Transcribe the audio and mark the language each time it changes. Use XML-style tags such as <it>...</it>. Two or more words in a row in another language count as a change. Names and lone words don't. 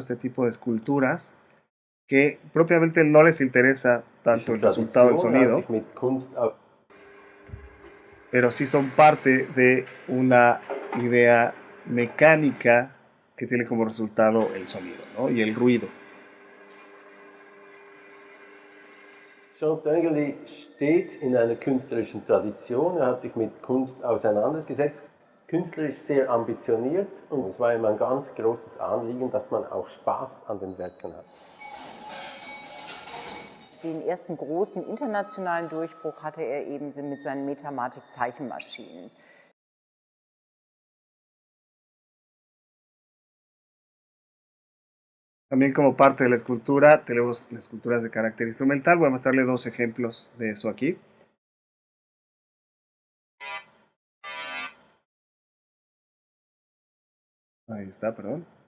<es>Este tipo de esculturas que propiamente no les interesa tanto el resultado del sonido, pero sí son parte de una idea mecánica que tiene como resultado el sonido, ¿no? Y el ruido.</es> <de>Jean Tinguely steht in einer künstlerischen Tradition. Hat sich mit Kunst auseinandergesetzt, künstlerisch sehr ambitioniert, und es war ihm ein ganz großes Anliegen, dass man auch Spaß an den Werken hat. Den ersten großen internationalen Durchbruch hatte er eben mit seinen Metamatik-Zeichenmaschinen.</de> <es>También como parte de la escultura tenemos las esculturas de carácter instrumental. Voy a mostrarle 2 ejemplos de eso aquí. Ahí está, perdón.</es>